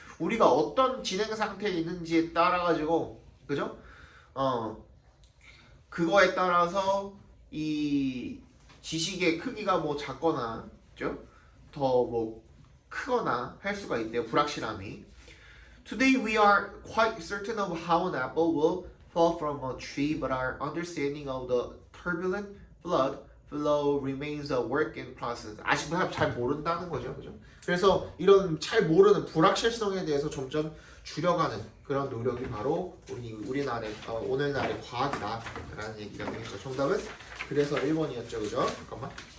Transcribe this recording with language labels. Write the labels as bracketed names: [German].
[Korean] 우리가 어떤 진행 상태에 있는지에 따라 가지고 그죠? 그거에 따라서 이 지식의 크기가 뭐 작거나 그죠? 더 뭐 크거나 할 수가 있대요. 불확실함이. [English] Today we are quite certain of how an apple will fall from a tree, but our understanding of the turbulent flow remains a work in process. [Korean] 아직도 잘 모른다는 거죠, 그죠? 그래서 이런 잘 모르는 불확실성에 대해서 점점 줄여가는 그런 노력이 바로 우리나라의 오늘날의 과학이다라는 얘기가 되겠죠. 정답은 그래서 1번이었죠, 그죠? 잠깐만.